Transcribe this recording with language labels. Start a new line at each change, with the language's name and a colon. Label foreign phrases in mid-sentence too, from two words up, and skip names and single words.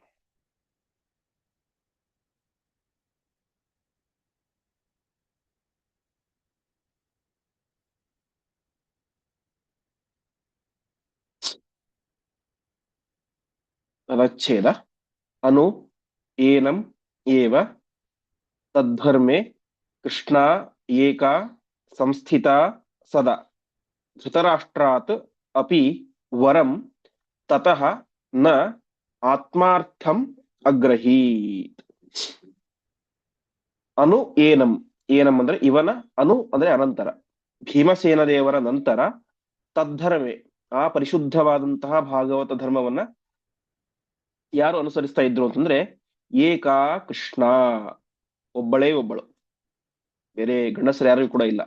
Sanskrit: ತದಚ್ಛೇದ. ಅನು ಏನಂ ಏವ ತದ್ಧರ್ಮೆ ಕೃಷ್ಣಾ ಏಕಾ ಸಂಸ್ಥಿತಾ ಸದಾ ಧೃತರಾಷ್ಟ್ರಾತ್ ಅಪಿ ವರಂ ತತಃ ನ ಆತ್ಮಾರ್ಥಂ ಅಗ್ರಹೀತ್. ಅನು ಏನಂ,
Kannada: ಏನಂ ಅಂದ್ರೆ ಇವನ, ಅನು ಅಂದ್ರೆ ಅನಂತರ, ಭೀಮಸೇನ ದೇವರ ನಂತರ ತದ್ಧರ್ಮೆ, ಆ ಪರಿಶುದ್ಧವಾದಂತಹ ಭಾಗವತ ಧರ್ಮವನ್ನ ಯಾರು ಅನುಸರಿಸ್ತಾ ಇದ್ರು ಅಂತಂದ್ರೆ
Sanskrit: ಏಕಾ ಕೃಷ್ಣ,
Kannada: ಒಬ್ಬಳೇ ಒಬ್ಬಳು, ಬೇರೆ ಗಂಡಸರು ಯಾರು ಕೂಡ ಇಲ್ಲ.